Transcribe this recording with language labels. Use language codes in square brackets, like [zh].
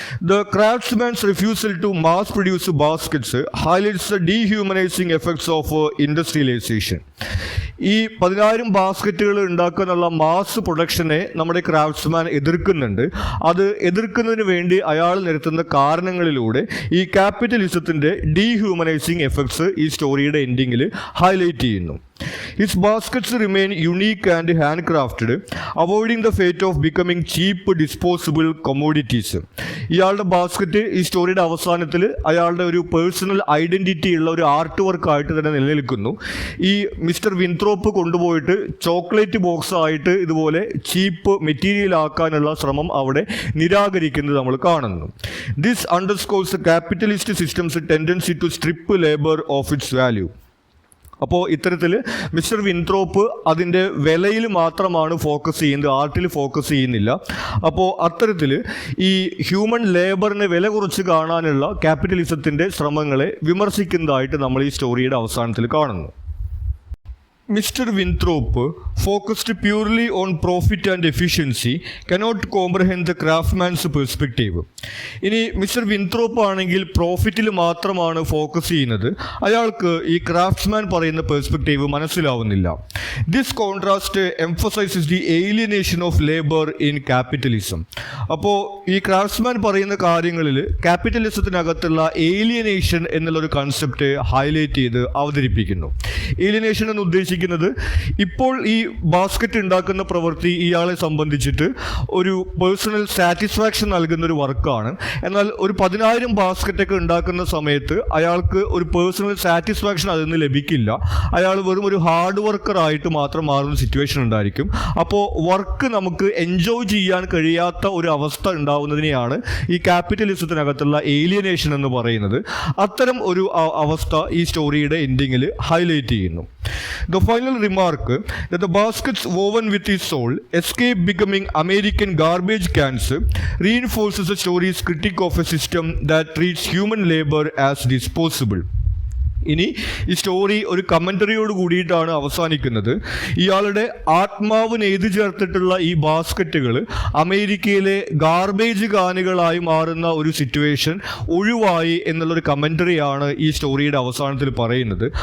[en] The craftsman's refusal to mass produce baskets highlights the dehumanising effects of industrialisation. [ml] ഈ 10,000 ബാസ്ക്കറ്റുകൾ ഉണ്ടാക്കാനുള്ള mass പ്രൊഡക്ഷനെ നമ്മുടെ craftsman എതിർക്കുന്നുണ്ട്. അത് എതിർക്കുന്നതിന് വേണ്ടി അയാൾ നിരത്തുന്ന കാരണങ്ങളിലൂടെ ഈ ക്യാപിറ്റലിസത്തിൻ്റെ ഡീഹ്യൂമനൈസിങ് എഫക്ട്സ് ഈ സ്റ്റോറിയുടെ എൻഡിങ്ങിൽ ഹൈലൈറ്റ് ചെയ്യുന്നു. [en] His baskets remain unique and handcrafted, avoiding the fate of becoming cheap disposable commodities. [ml] ഇയാളുടെ ബാസ്ക്കറ്റ് ഈ സ്റ്റോറിയുടെ അവസാനത്തിൽ അയാളുടെ ഒരു പേഴ്സണൽ ഐഡൻറ്റിറ്റി ഉള്ള ഒരു ആർട്ട് വർക്കായിട്ട് തന്നെ നിലനിൽക്കുന്നു. ഈ മിസ്റ്റർ വിൻത്രോപ്പ് കൊണ്ടുപോയിട്ട് ചോക്ലേറ്റ് ബോക്സ് ആയിട്ട് ഇതുപോലെ ചീപ്പ് മെറ്റീരിയൽ ആക്കാനുള്ള ശ്രമം അവിടെ നിരാകരിക്കുന്നത് നമ്മൾ കാണുന്നു. [en] This underscores capitalist system's tendency to strip labour of its value. [ml] അപ്പോൾ ഇത്തരത്തിൽ മിസ്റ്റർ വിൻത്രോപ്പ് അതിൻ്റെ വിലയിൽ മാത്രമാണ് ഫോക്കസ് ചെയ്യുന്നത്, ആർട്ടിൽ ഫോക്കസ് ചെയ്യുന്നില്ല. അപ്പോൾ അത്തരത്തിൽ ഈ ഹ്യൂമൻ ലേബറിനെ വില കുറച്ച് കാണാനുള്ള ക്യാപിറ്റലിസത്തിൻ്റെ ശ്രമങ്ങളെ വിമർശിക്കുന്നതായിട്ട് നമ്മൾ ഈ സ്റ്റോറിയുടെ അവസാനത്തിൽ കാണുന്നു. [en] Mr. Winthrop, focused purely on profit and efficiency, cannot comprehend the craftsman's perspective. [ml] ഇനി മിസ്റ്റർ വിൻത്രോപ്പ് ആണെങ്കിൽ പ്രോഫിറ്റിൽ മാത്രമാണ് ഫോക്കസ് ചെയ്യുന്നത്. അയാൾക്ക് ഈ ക്രാഫ്റ്റ്സ്മാൻ പറയുന്ന പെർസ്പെക്റ്റീവ് മനസ്സിലാവുന്നില്ല. [en] This contrast emphasises the alienation of labour in capitalism. [ml] അപ്പോൾ ഈ ക്രാഫ്റ്റ്സ്മാൻ പറയുന്ന കാര്യങ്ങളിൽ ക്യാപിറ്റലിസത്തിനകത്തുള്ള ഏലിയനേഷൻ എന്നുള്ളൊരു കൺസെപ്റ്റ് ഹൈലൈറ്റ് ചെയ്ത് അവതരിപ്പിക്കുന്നു. ഏലിയനേഷൻ എന്ന് ഉദ്ദേശിക്കുന്നത് ഇപ്പോൾ ഈ ബാസ്ക്കറ്റ് ഉണ്ടാക്കുന്ന പ്രവൃത്തി ഇയാളെ സംബന്ധിച്ചിട്ട് ഒരു പേഴ്സണൽ സാറ്റിസ്ഫാക്ഷൻ നൽകുന്ന ഒരു വർക്കാണ്. എന്നാൽ ഒരു 10,000 ബാസ്ക്കറ്റൊക്കെ ഉണ്ടാക്കുന്ന സമയത്ത് അയാൾക്ക് ഒരു പേഴ്സണൽ സാറ്റിസ്ഫാക്ഷൻ അതിൽ നിന്ന് ലഭിക്കില്ല. അയാൾ വെറും ഒരു ഹാർഡ് വർക്കറായിട്ട് മാത്രം മാറുന്ന സിറ്റുവേഷൻ ഉണ്ടായിരിക്കും. അപ്പോൾ വർക്ക് നമുക്ക് എൻജോയ് ചെയ്യാൻ കഴിയാത്ത ഒരു അവസ്ഥ ഉണ്ടാവുന്നതിനെയാണ് ഈ ക്യാപിറ്റലിസത്തിനകത്തുള്ള ഏലിയനേഷൻ എന്ന് പറയുന്നത്. അത്തരം ഒരു അവസ്ഥ ഈ സ്റ്റോറിയുടെ എൻഡിങ്ങിൽ ഹൈലൈറ്റ് ചെയ്യുന്നു. [en] The final remark that the baskets woven with his soul escape becoming American garbage cans reinforces the story's critique of a system that treats human labor as disposable. [ml] ഇനി ഈ സ്റ്റോറി ഒരു കമൻ്ററിയോട് കൂടിയിട്ടാണ് അവസാനിക്കുന്നത്. ഇയാളുടെ ആത്മാവിന് എഴുതി ചേർത്തിട്ടുള്ള ഈ ബാസ്ക്കറ്റുകൾ അമേരിക്കയിലെ ഗാർബേജ് കാനുകളായി മാറുന്ന ഒരു സിറ്റുവേഷൻ ഒഴിവായി എന്നുള്ളൊരു കമൻ്ററിയാണ് ഈ സ്റ്റോറിയുടെ അവസാനത്തിൽ പറയുന്നത്.